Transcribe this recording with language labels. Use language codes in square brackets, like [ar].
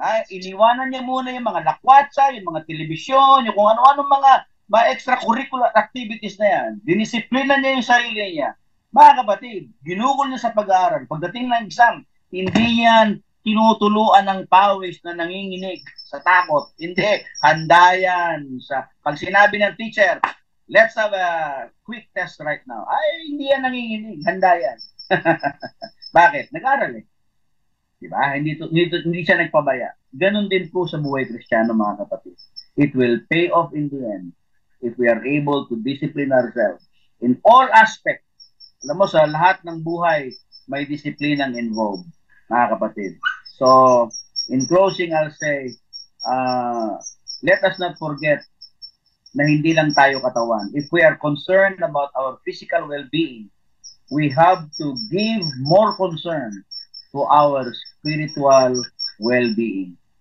[tl] Iniwanan niya muna yung mga lakwatsa, yung mga telebisyon, yung kung ano-ano mga extracurricular activities na yan. Dinisiplina niya yung sarili niya. Mga kapatid, ginugol niya sa pag-aaral. Pagdating ng exam, hindi yan tinutuluan ng pawis na nanginginig sa takot. Hindi, handa yan. Pag sinabi ng teacher, [en] let's have a quick test right now. [tl] Ay, hindi yan nanginginig. Handa yan. Bakit? Nag-aral eh. Diba? Hindi siya nagpabaya. Ganon din po sa buhay Kristiyano, mga kapatid. [en] It will pay off in the end if we are able to discipline ourselves in all aspects. [tl] Alam mo, sa lahat ng buhay, may disiplinang involved, mga kapatid. [en] So, in closing, I'll say, let us not forget [tl] na hindi lang tayo katawan. [en] If we are concerned about our physical well-being, we have to give more concern to our spiritual well-being.